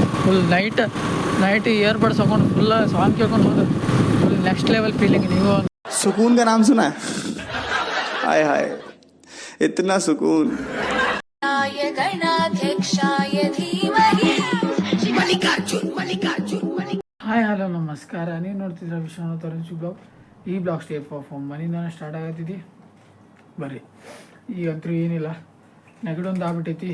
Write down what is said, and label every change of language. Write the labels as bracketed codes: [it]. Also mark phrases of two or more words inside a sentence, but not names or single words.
[en] full night earbuds ಹಾಕೊಂಡು full song [kn] ಕೇಳ್ಕೊಂಡು ಹೋದ್ರೆ [en] full next level feeling. [kn] ನೀವು [hi] सुकून का नाम सुना है? हाय हाय इतना सुकून. [en] hi hello [kn] ನಮಸ್ಕಾರ. ನೀವು ನೋಡ್ತಿದ್ರ ವಿಶ್ವನಾಥ್ ಅವರ ಬ್ಲಾಗ್. ಈ ಬ್ಲಾಗ್ [en] stay of [kn] ಮನೆಯಿಂದ ಸ್ಟಾರ್ಟ್ ಆಗತ್ತಿದ್ದಿ. ಬರ್ರಿ, ಈಗಂತೂ ಏನಿಲ್ಲ, ನೆಗಡೊಂದು ಆಗ್ಬಿಟ್ಟೈತಿ.